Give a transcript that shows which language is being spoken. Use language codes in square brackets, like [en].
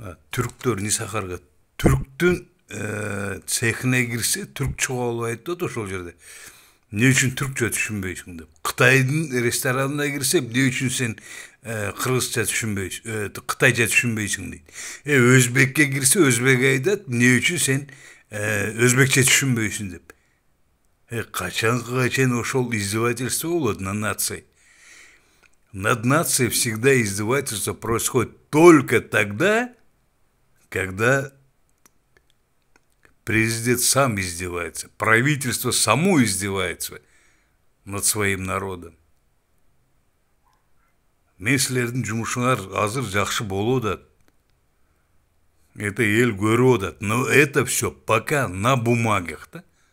[ky] Түрктөр Нисахарга түрктүн цехине кирсе, түрк чыга албайт да ошол жерде. Эмне үчүн түркчө түшүнбөйсүң деп. Кытайдын ресторанына кирсе, эмне үчүн сен кыргызча түшүнбөйсүң, кытайча түшүнбөйсүң дейт. Өзбекке кирсе, өзбек айтат, эмне үчүн сен өзбекче түшүнбөйсүң деп. Качанга чейин ошол издевательство болот [ru] над нацией. Над нацией всегда издевательство происходит только тогда, когда президент сам издевается, правительство само издевается над своим народом. [ky] Мен силердин жумушуңар азыр жакшы болуп атат. Это эл көрүп атат. [ru] Но это все пока на бумагах, да?